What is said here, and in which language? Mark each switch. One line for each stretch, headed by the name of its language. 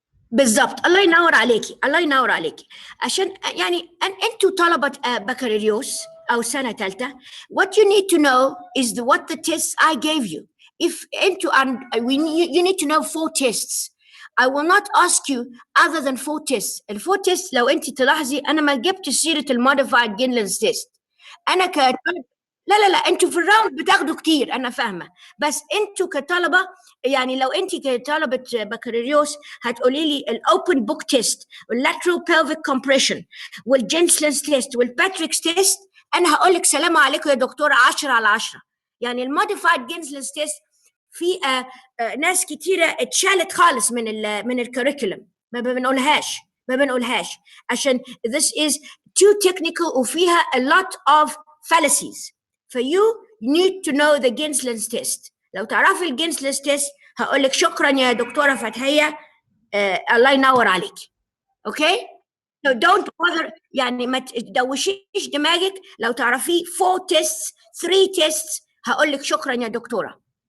Arabic: بالضبط. الله ينور عليكي، الله ينور عليكي. عشان يعني انتوا طلبة بكالوريوس أو سنة ثالثة.
English: What you need to know is what the tests I gave you. If
Arabic: انتوا
English: you need to know 4 tests. I will not ask you other than 4 tests.
Arabic: ال
English: 4 tests
Arabic: لو انت تلاحظي انا ما جبت سيرة الموديفايد جينلز تيست. انا لا انتوا في الراوند بتاخدوا كتير، انا فاهمه، بس انتوا كطلبه يعني لو انت كطلبه بكالوريوس هتقولي لي الاوبن بوك تيست واللاترال بيلفيك كومبريشن والجينسلنز تيست والباتريكس تيست، انا هقول لك سلام عليكم يا دكتوره 10 على 10. يعني الموديفايد جينسلنز تيست في ناس كتيره اتشالت خالص من الكوريكولم، ما بنقولهاش عشان
English: this is too technical
Arabic: وفيها
English: a lot of fallacies. you need to know the Gensler's test.
Arabic: لو تعرفي الجنسلس تيست هقول لك شكرا يا دكتوره فتحيه، الله ينور عليك. اوكي؟
English: so don't bother،
Arabic: يعني ما تدوشيش دماغك. لو تعرفيه
English: 4 tests 3 tests
Arabic: هقول لك شكرا يا دكتوره.